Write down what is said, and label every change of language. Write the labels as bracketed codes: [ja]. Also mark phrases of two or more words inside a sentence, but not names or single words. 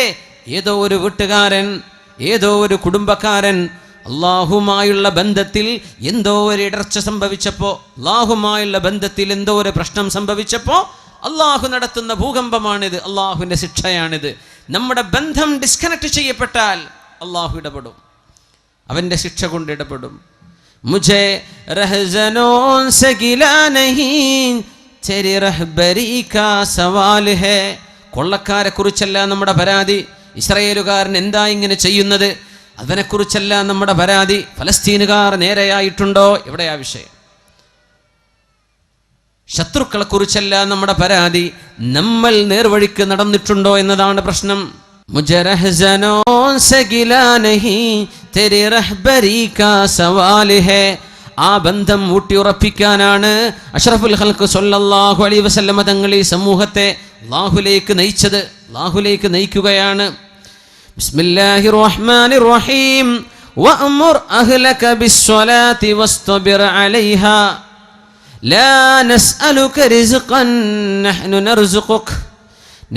[ml] ഏതോ ഒരു വീട്ടുകാരൻ, ഏതോ ഒരു കുടുംബക്കാരൻ അള്ളാഹുമായുള്ള ബന്ധത്തിൽ എന്തോ ഒരു ഇടർച്ച സംഭവിച്ചപ്പോൾ, അള്ളാഹുമായുള്ള ബന്ധത്തിൽ എന്തോ ഒരു പ്രശ്നം സംഭവിച്ചപ്പോൾ അള്ളാഹു നടത്തുന്ന ഭൂകമ്പമാണിത്, അള്ളാഹുവിൻ്റെ ശിക്ഷയാണിത്. നമ്മുടെ ബന്ധം ഡിസ്കണക്ട് ചെയ്യപ്പെട്ടാൽ അള്ളാഹു ഇടപെടും, അവൻ്റെ ശിക്ഷ കൊണ്ട് ഇടപെടും. [ur] مجھے رہزنوں سے گلہ نہیں تیری رہبری کا سوال ہے. [ml] കൊള്ളക്കാരെ കുറിച്ചല്ല നമ്മുടെ പരാതി. ഇസ്രായേലുകാരൻ എന്താ ഇങ്ങനെ ചെയ്യുന്നത്, അതിനെക്കുറിച്ചല്ല നമ്മുടെ പരാതി. ഫലസ്തീനുകാർ നേരെയായിട്ടുണ്ടോ, എവിടെയാ വിഷയം? ശത്രുക്കളെ കുറിച്ചല്ല നമ്മുടെ പരാതി, നമ്മൾ നേർവഴിക്ക് നടന്നിട്ടുണ്ടോ എന്നതാണ് പ്രശ്നം. [ur] مجھے رہزنوں سے گلہ نہیں تیری رہبری کا سوال ہے. [ml] ആ ബന്ധം ഊട്ടിയുറപ്പിക്കാനാണ് അഷ്റഫുൽ ഖൽഖ് [ar] صلى الله عليه وسلم [ml] തങ്ങൾ ഈ സമൂഹത്തെ അല്ലാഹുവിലേക്ക് നയിച്ചത്, അല്ലാഹുവിലേക്ക് നയിക്കുകയാണ്. [ar] بسم الله الرحمن الرحيم وأمر أهلك بالصلاة واصطبر عليها لا نسألك رزقا نحن نرزقك.